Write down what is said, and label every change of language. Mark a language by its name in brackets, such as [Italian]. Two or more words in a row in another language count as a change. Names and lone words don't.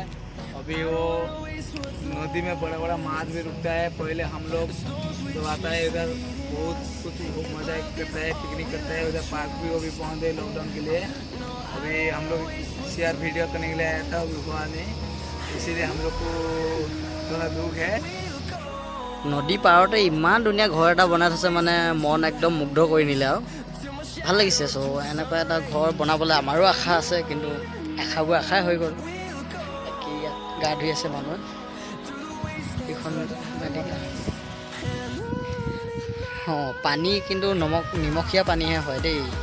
[Hindi] अभी वो नदी में बड़ा बड़ा माछ भी रुकता है। पहले हम लोग जब आता है इधर बहुत कुछ मजा करता है, पिकनिक करता है। उधर पार्क भी वो भी बंद है लॉकडाउन के लिए। अभी हम लोग शेयर वीडियो करने के लिए आया था, अभी हुआ नहीं, इसीलिए हम लोग को थोड़ा दुख है। [Assamese] নদী পাৰতে ইমান ধুনীয়া ঘৰ এটা বনাই থৈছে, মানে মন একদম মুগ্ধ কৰি নিলে আৰু ভাল লাগিছে। চ' এনেকুৱা এটা ঘৰ বনাবলৈ আমাৰো আশা আছে, কিন্তু আশাবোৰ আশাই হৈ গ'ল। বাকী ইয়াত গা ধুই আছে মানুহে। এইখন পানী কিন্তু নিমখীয়া পানীহে হয় দেই।